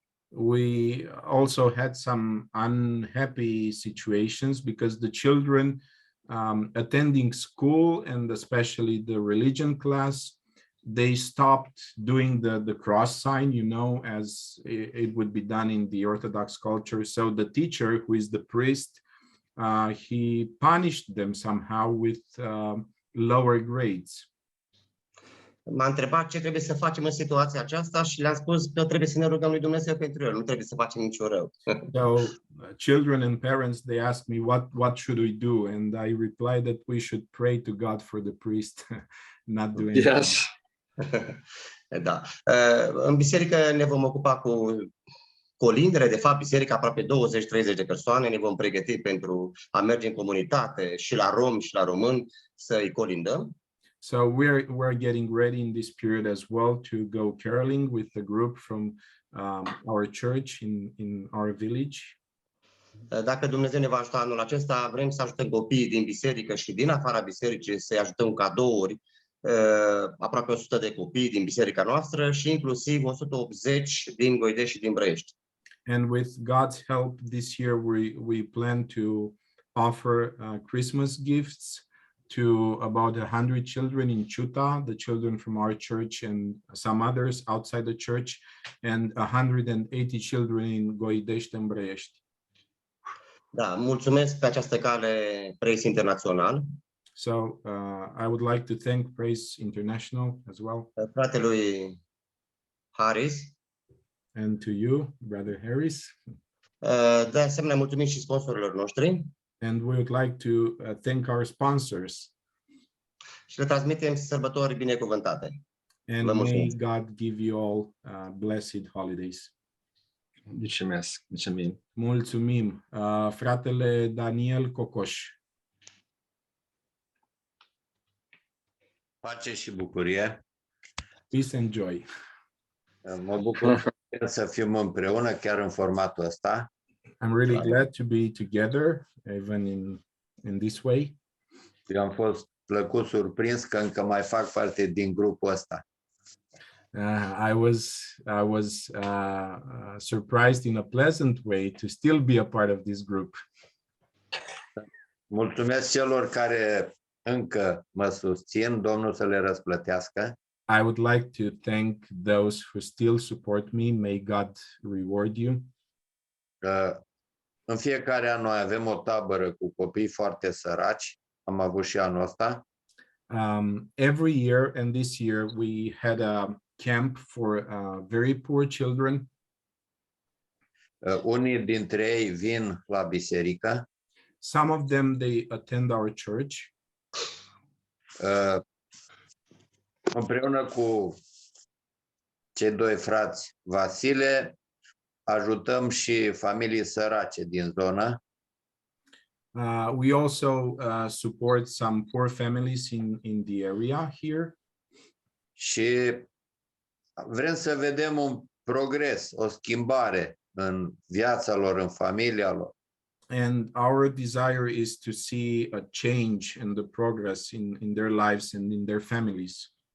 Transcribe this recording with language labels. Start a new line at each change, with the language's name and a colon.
English: We also had some unhappy situations because the children attending school, and especially the religion class, they stopped doing the cross sign, you know, as it would be done in the Orthodox culture. So the teacher, who is the priest, he punished them somehow with lower grades.
Romanian: M-a întrebat ce trebuie să facem în situația aceasta și le-am spus că trebuie să ne rugăm lui Dumnezeu pentru el, nu trebuie să facem niciun rău.
English: So children and parents, they asked me what should we do, and I replied that we should pray to God for the priest not doing it. Yes.
Romanian: Da. În biserică ne vom ocupa cu colindele, de fapt, biserica aproape 20-30 de persoane, ne vom pregăti pentru a merge în comunitate și la romi și la români să îi colindăm.
English: So we're getting ready in this period as well to go caroling with a group from our church in our village.
Romanian: Dacă Dumnezeu ne va ajuta anul acesta, vrem să ajutăm copiii din biserică și din afara bisericii, să-i ajutăm cadouri, aproape 100 de copii din biserica noastră și inclusiv 180 din Goidești și din Brăiești.
English: And with God's help, this year we plan to offer Christmas gifts to about 100 children in Ciuta, the children from our church and some others outside the church, and 180 children in Goidești and Brăiești.
Romanian: Da, mulțumesc pe această cale Praise International.
English: So I would like to thank Praise International as well.
Romanian: Fratelui Harris.
English: And to you, Brother Harris.
Romanian: De asemenea, mulțumim și sponsorilor noștri.
English: And we would like to thank our sponsors.
Romanian: Și le transmitem sărbători binecuvântate.
English: And may God give you all blessed holidays.
Romanian: Mulțumesc. Mulțumim. Mulțumim. Fratele Daniel Cocoș. Pace și bucurie.
English: Peace and joy.
Romanian: Mă bucur să fim împreună chiar în formatul ăsta.
English: I'm really glad to be together, even in this way.
Romanian: Eu am fost plăcut surprins că încă mai fac parte din grupul ăsta.
English: I was surprised in a pleasant way to still be a part of this group.
Romanian: Mulțumesc celor care încă mă susțin, Domnul să le răsplătească.
English: I would like to thank those who still support me. May God reward you.
Romanian: În fiecare an noi avem o tabără cu copii foarte săraci. Am avut și anul ăsta.
English: Every year, and this year we had a camp for very poor children.
Romanian: Unii dintre ei vin la biserică.
English: Some of them, they attend our church.
Romanian: Împreună cu cei doi frați Vasile, ajutăm și familii sărace din zonă.
English: We also support some poor families in the area here.
Romanian: Și vrem să vedem un progres, o schimbare în viața lor, în familia lor.
English: And our desire is to see a change and the progress in their lives and in their families.